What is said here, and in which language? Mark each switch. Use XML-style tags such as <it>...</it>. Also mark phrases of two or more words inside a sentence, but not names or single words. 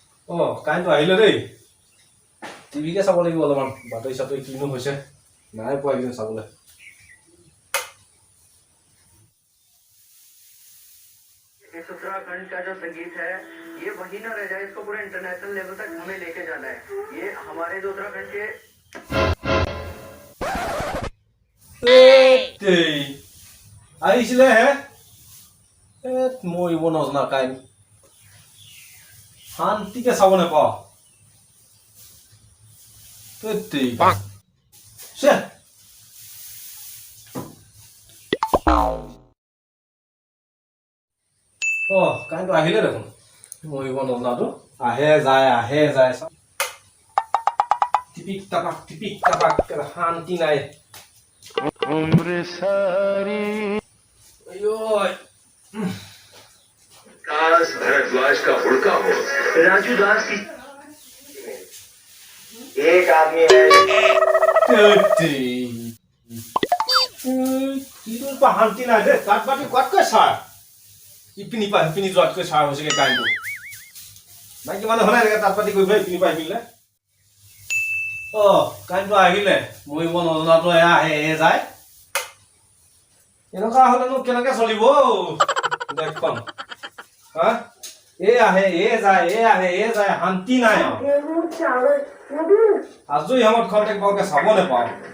<as>কাৰেণ্টটো আহিলে দেই টিভিকে চাব লাগিব অলপমান বাতৰি চাতৰি কিনো হৈছে নাই পোৱা কিন্তু চাবলৈ</as> <hi>इस उत्तराखंड का जो संगीत है ये वही ना रह जाए इसको पूरे</hi> <en>international level</en> <hi>तक हमें लेके जाना है ये हमारे जो उत्तराखंड के</hi> <as>আহিছিলে হে মৰিব নজনা কাৰেণ্ট শান্তিকে চাব নাপাওঁ কাৰেণ্টটো আহিলে দেখোন মৰিব নজনাটো আহে যায় টিপিক টাপাক শান্তি নাই</as> <hi>काश भरद्वाज का हुड़का हो राजू दास की एक आदमी है</hi> <as>শান্তি নাই দে তাত বাতি কোৱাতকৈ চাৰ ইপিনি পা সিপিনি যোৱাতকৈ চাৰ হৈছেগে কাৰেণ্টটো মাইকী মানুহ হ'লে এনেকৈ তাত পাতি কৰিব ইপিনি পা সিপিনিলে কাৰেণ্টটো আহিলে মৰিব নজনাটো আহে যায় এনেকুৱা হ'লেনো কেনেকৈ চলিব দেশখন হা আহে যায় শান্তি নাই আজৰি সময়ত খন্তেক বৰকে চাব নাপাওঁ</as>